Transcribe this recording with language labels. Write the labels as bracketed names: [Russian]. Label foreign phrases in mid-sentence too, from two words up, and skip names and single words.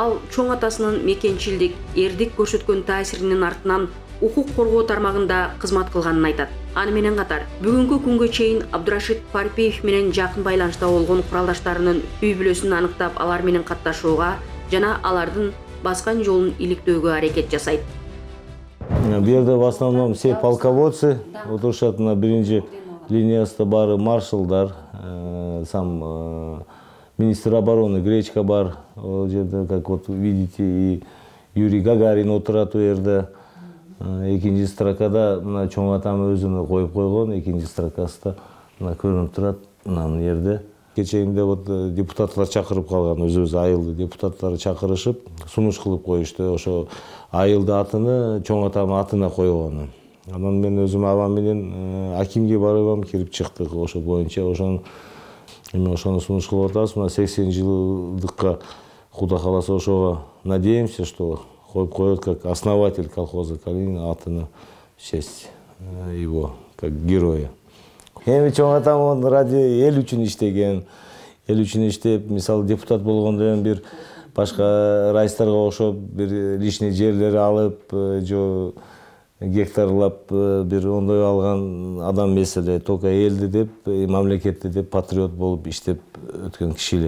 [Kyrgyz] Ал чоң атасынын мекенчилдик, эрдик көрсөткөн таасиринин артынан укук коргоо тармагында кызмат кылганын айтат. Аны менен катар бүгүнкү күнгө чейин Абдурашид Парпиев менен жакын байланышта болгон куралдаштарынын үй бүлөсүн аныктап, алар менен катташууга жана алардын баскан жолун иликтөөгө аракет жасайт. Бул жерде [Russian] в основном все полководцы [Kyrgyz] отурушат, на биринчи линиясында бары маршалдар, [Russian] сам министр обороны Гречка [Kyrgyz] бар, ол жерде, [Russian] как вот видите, и Юрий Гагарин [Kyrgyz] отурат у жерде. Экинчи строкада мына чоң атам өзүнө коюп койгон, экинчи строкасында мына көрүнүп турат, мына жерде. Кечегинде вот депутаттар чакырып калган, өзүбүз айылды депутаттары чакырышып, сунуш кылып коюшту. Ошо айылды атыны чоң атам атына койгон. Анан мен өзүм абам менен акимге барып кирип чыктык. Ошо боюнча ошону сунуш кылып атабыз. Мына 80 жылдыкка Куда кааласа ошого [Russian] надеемся, что [Kyrgyz] коюп коет [Russian] как основатель колхоза Калинин атына в честь его как героя. [Kyrgyz] Эми чоң атам [Russian] он ради [Kyrgyz] эл үчүн иштеген, эл үчүн иштеп, мисалы депутат болгондо бир башка райыстарга окшоп бир лишний жерлер алып, жо гектарлап бир ондой алган адам эмес эле, только элди деп, мамлекетти деп патриот болуп иштеп өткөн киши эле.